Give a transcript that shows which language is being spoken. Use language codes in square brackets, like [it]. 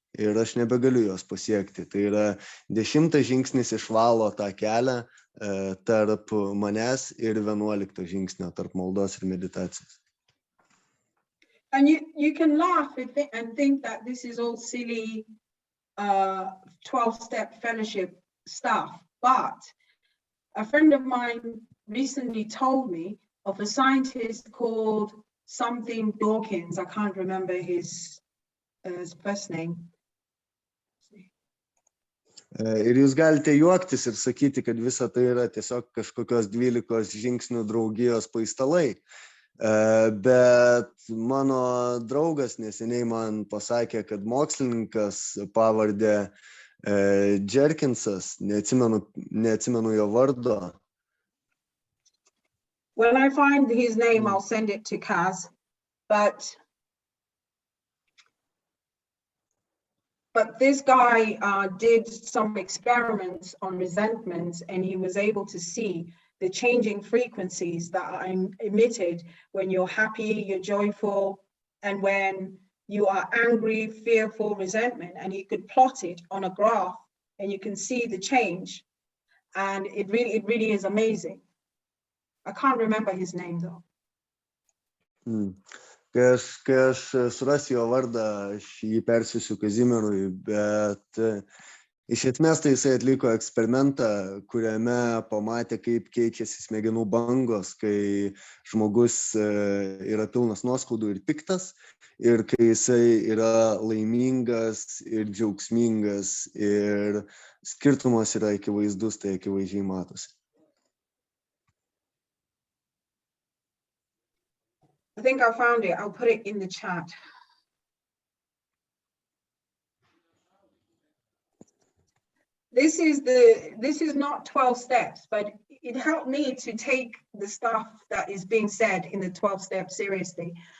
[lt] Ir aš nebegaliu jos pasiekti. Tai yra 10. žingsnis išvalo tą kelią tarp manęs ir 11. žingsnio, tarp maldos ir meditacijos. [en] And you can laugh and think that this is all silly 12-step fellowship stuff. But a friend of mine recently told me of a scientist called something Dawkins. I can't remember his first name. [lt] Ir jūs galite juoktis ir sakyti, kad visa tai yra tiesiog kažkokios 12 žingsnių draugijos paistalai. Bet mano draugas neseniai man pasakė, kad mokslininkas pavardė Jerkinsas, neatsimenu jo vardo. [en] When I find his name, I'll send it to Kaz, but this guy did some experiments on resentments, and he was able to see the changing frequencies that are emitted when you're happy, you're joyful, and when you are angry, fearful, resentment. And he could plot it on a graph, and you can see the change. And it really is amazing. I can't remember his name though. [lt] Kai aš surasiu jo vardą, aš jį persiųsiu Kazimierui, bet iš esmės tai jisai atliko eksperimentą, kuriame pamatė, kaip keičiasi smegenų bangos, kai žmogus yra pilnas nuoskaudų ir piktas, ir kai jisai yra laimingas ir džiaugsmingas, ir skirtumas yra akivaizdus, tai akivaizdžiai matosi. [en] I think I found it. I'll put it in the chat. This is not 12 steps, but it helped me to take the stuff that is being said in the 12 steps seriously.